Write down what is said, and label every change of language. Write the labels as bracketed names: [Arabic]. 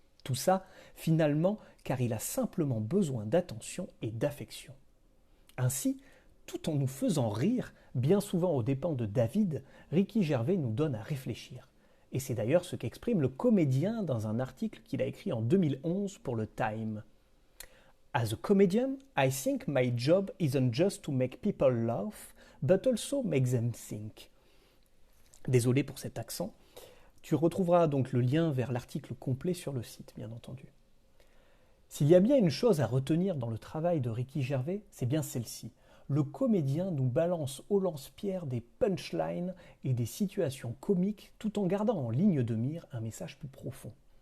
[French] Tout ça, finalement, car il a simplement besoin d'attention et d'affection. Ainsi, tout en nous faisant rire, bien souvent aux dépens de David, Ricky Gervais nous donne à réfléchir. Et c'est d'ailleurs ce qu'exprime le comédien dans un article qu'il a écrit en 2011 pour le Time. [English] As a comedian, I think my job isn't just to make people laugh, but also make them think. [French] Désolé pour cet accent. Tu retrouveras donc le lien vers l'article complet sur le site, bien entendu. S'il y a bien une chose à retenir dans le travail de Ricky Gervais, c'est bien celle-ci. Le comédien nous balance au lance-pierre des punchlines et des situations comiques tout en gardant en ligne de mire un message plus profond.